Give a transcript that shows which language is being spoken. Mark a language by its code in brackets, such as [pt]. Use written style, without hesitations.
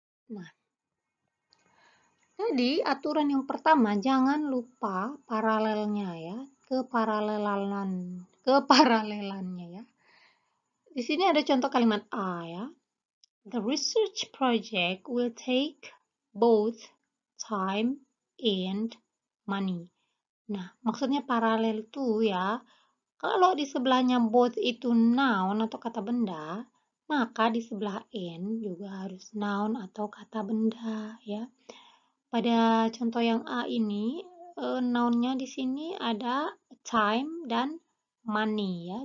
[id] Nah, jadi aturan yang pertama, jangan lupa paralelnya ya, keparalelannya ya. Di sini ada contoh kalimat A ya. [en] The research project will take both time and money. [id] Nah, maksudnya paralel itu ya, kalau di sebelahnya both itu noun atau kata benda, maka di sebelah and juga harus noun atau kata benda ya. Pada contoh yang A ini, noun-nya di sini ada time dan money ya.